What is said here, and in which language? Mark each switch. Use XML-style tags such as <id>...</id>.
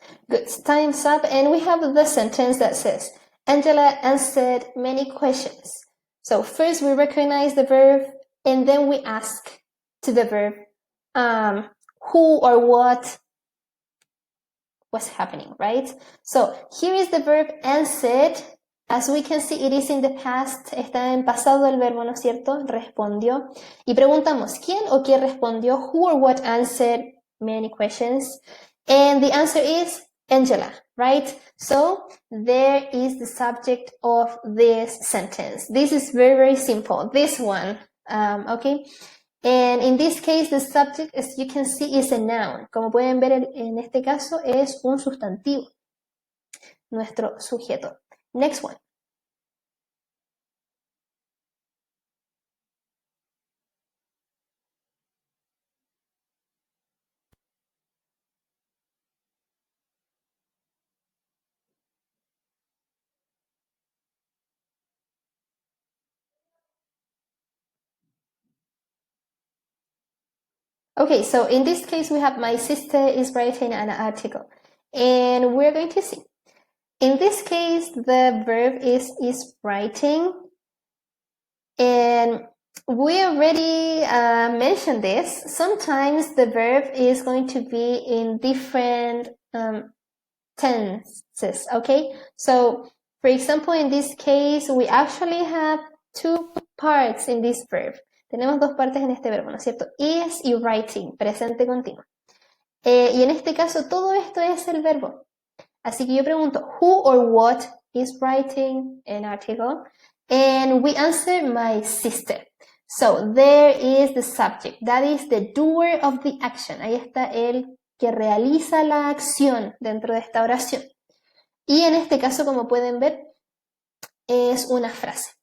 <en>Good, time's up, and we have the sentence that says, Angela answered many questions. So first we recognize the verb, and then we ask to the verb, who or what was happening, right? So here is the verb answered. As we can see, it is in the past.</en> <es>Está en pasado el verbo, ¿no es cierto? Respondió. Y preguntamos, ¿quién o qué respondió?</es> <en>Who or what answered many questions? And the answer is Angela, right? So there is the subject of this sentence. This is very, very simple. This one, okay? And in this case, the subject, as you can see, is a noun.</en> <es>Como pueden ver, en este caso es un sustantivo, nuestro sujeto.</es> <en>Next one. Okay, so in this case, we have my sister is writing an article. And we're going to see. In this case, the verb is writing. And we already mentioned this. Sometimes the verb is going to be in different tenses, okay? So, for example, in this case, we actually have 2 parts in this verb.</en> <es>Tenemos 2 partes en este verbo, ¿no es cierto? Is y writing, presente continuo. Y en este caso, todo esto es el verbo.</es> <en>Así que yo pregunto, who or what is writing an article? And we answer my sister. So, there is the subject. That is the doer of the action.</en> <es>Ahí está el que realiza la acción dentro de esta oración. Y en este caso, como pueden ver, es una frase.</es>